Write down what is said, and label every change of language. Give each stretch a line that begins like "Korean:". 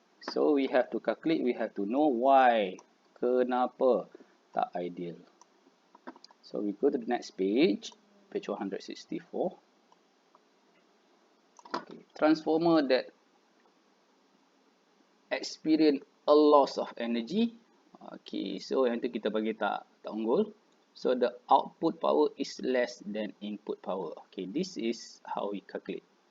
English: So we have to calculate, we have to know why.
Malay: Kenapa tak ideal.
English: So we go to the next page, page 164. Okay. Transformer that experience a loss of energy.
Malay: Okay, so yang tu kita bagi tak unggul.
English: So the output power is less than input power. Okay, this is how we calculate.